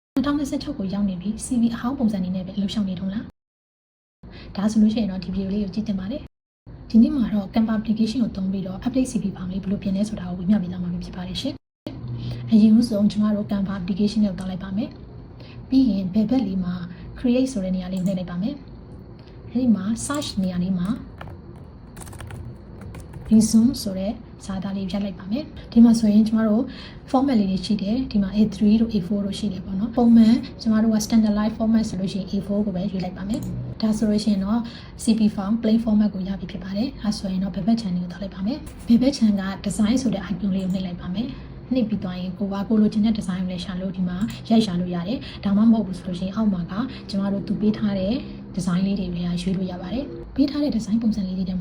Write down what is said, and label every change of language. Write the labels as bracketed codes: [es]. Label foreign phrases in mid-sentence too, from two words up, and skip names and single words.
[my] 2026 ကိုရောက်နေပြီ CV အဟောင်းပုံစံနေနဲ့ပဲလှုပ်ရှားနေတုံးလားဒါဆိုလို့ရှိရင်တော့ဒီဗီဒီယိုလေးကိုကြည့်တင်ပါတယ်ဒီနေ့မှာတော့ Canva application ကိုသုံးပြီးတော့ [en] update CV [my] ဖောင်လေးဘယ်လိုပြင်လဲဆိုတာကိုဝေမျှပေးသွားမှာဖြစ်ပါတယ်ရှင်အရင်ဆုံးကျွန်တော်တို့ Canva application ကိုတောင်းလိုက်ပါမယ်ပြီးရင်ဘယ်ဘက်လေးမှာ create ဆိုတဲ့နေရာလေးကိုနှိပ်လိုက်ပါမယ်အဲဒီမှာ search နေရာလေးမှာ resume ဆိုတဲ့စာသားလေးဖြတ်လိုက်ပါမယ်ဒီမှာဆိုရင်ကျမတို့ format လေးတွေရှိတယ်ဒီမှာ A3 တို့ A4 တို့ရှိတယ်ပေါ့နော်ပုံမှန်ကျမတို့က [en] standardized format [my] ဆိုလို့ရှိရင် A4 ကိုပဲရွေးလိုက်ပါမယ်ဒါဆိုလို့ရှိရင်တော့ [en] CP form plain format [my] ကိုရပြီဖြစ်ပါတယ်အဲဆိုရင်တော့ Pivot channel ကိုထောက်လိုက်ပါမယ် Pivot channel က design ဆိုတဲ့ icon လေးကိုနှိပ်လိုက်ပါမယ်နှိပ်ပြီးသွားရင်ကိုလိုချင်တဲ့ design ကိုလည်းရှာလို့ဒီမှာရို က်ရှာလို့ရတယ်ဒါမှမဟုတ်ဘူးဆိုလို့ရှိရင်အောက်မှာကကျမတို့သူပေးထားတဲ့ design လေးတွေပဲရွေးလို့ရပါတယ်ပေးထားတဲ့ design ပုံစံလေးတွေထဲမှာ